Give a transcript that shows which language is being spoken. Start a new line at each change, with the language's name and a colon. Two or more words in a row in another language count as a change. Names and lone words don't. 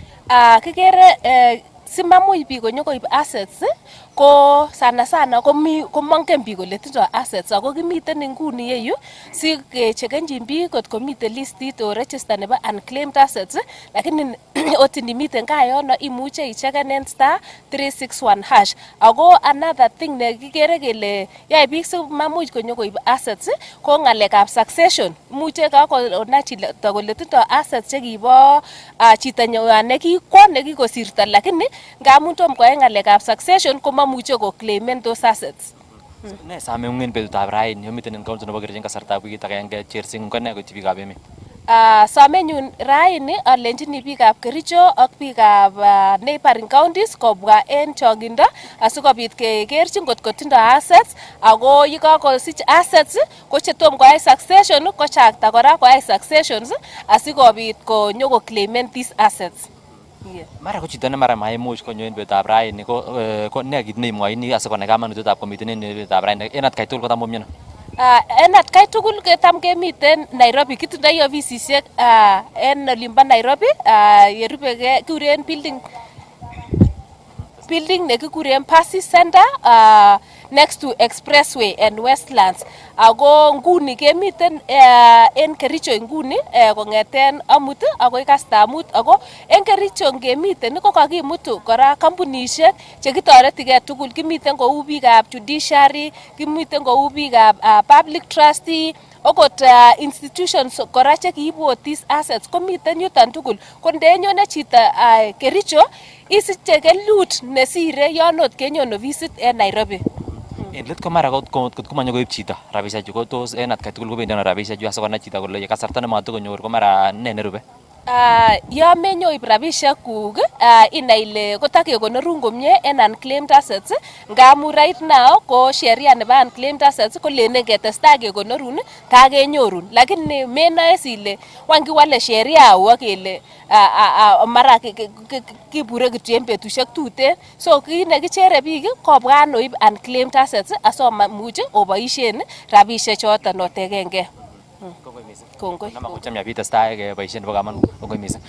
Kalenjin: Kikere simamuch biik konyokoib assets ko sana komongen biik kole tindoi assets ako kimiten nguni yeyu si kechekenjin biik kot komiten listit o register nebo
English: unclaimed assets
Kalenjin: lakini ot nimiten kaa yono imuche icheken en *361# ako
English: another thing
Kalenjin: nekikere kele yoe biik simamuch konyokoib assets ko ng'alekab succession. Imuche kakonai chito kole tindoi assets chekibo chitanywan nekikosirto lakini ngamun tom koyai ng'alekab succession komamuche ko claimen
English: those assets.
Kalenjin: Ne sameng'ung en betutab raini yomiten en county nebo Kericho en kasartab wikit agenge chersing ko ne koityi biikab emet? Somenyun raini alenjini biikab Kericho ak biikab
English: neighboring counties
Kalenjin: kobwa en chong'indo asikobit kekerchin kot kotindoi assets ako yekakosich assets ko chetom koyai succession kochakta kora koyai successions asikobit konyoko claimen
English: these assets.
Kalenjin: Mara ko chito ne mara maimuch konyo en betutab raini ko ne kit neimwoini asikonai kamanutietab komiten en betutab raini en atkai tugul kotam komiono? En atkai tugul tam kemiten Nairobi, kitindoi ofisisiek en olimbo Nairobi yerubekee kikuren building nekikuren Pasi Center
English: next to Expressway and Westlands.
Kalenjin: Ako nguni kemiten en Kericho nguni kong'eten amut akoi kastamut ako en Kericho ngemiten ko kakimutu kora kampunisiek chekitoretigei tugul. Kimiten kou biikab judiciary, kimiten kou biikab
English: public trustee,
Kalenjin: okot institutions kora chekiibu
English: these assets
Kalenjin: komiten yuton tugul. Ko ndenyone chito Kericho isiche kelut nesire yon ot kenyon ofisit en Nairobi. En let ko mara kot komanyokoib chito rabisiek chu ko tos en atkai tugul kobendi ano rabisiek chu asikonai chito kole kasarta nematokonyor ko mara ne nerube? Yon menyoib rabisiek kuk inai ile kotakekonorun komie en
English: unclaimed assets
Kalenjin: ngamun
English: right now
Kalenjin: ko sheria nebo
English: unclaimed assets
Kalenjin: kolenen ketestai kekonorun takenyorun lakini menoe ile wan kiwale sheria au kele mara kibure kityo en betusiek tuten. So kit nekichere biik kobwa anoib
English: unclaimed assets
Kalenjin: asomuch oboisien rabisiek choton otekengei. Kongoi. Namachomia bitestai keboisien nebo kamanut. Kongoi missing.